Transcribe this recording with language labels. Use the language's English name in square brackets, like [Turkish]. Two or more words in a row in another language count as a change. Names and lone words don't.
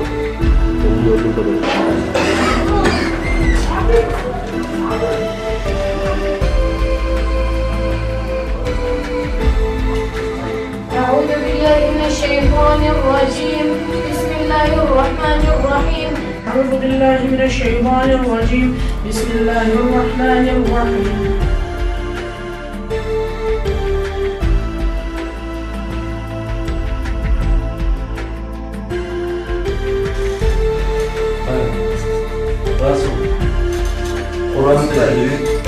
[Turkish] Benim gördüğüm kadarıyla. [Arabic] أعوذ بالله من الشيطان الرجيم بسم الله الرحمن الرحيم أعوذ بالله من الشيطان الرجيم بسم الله الرحمن الرحيم [Turkish] Kur'an evet.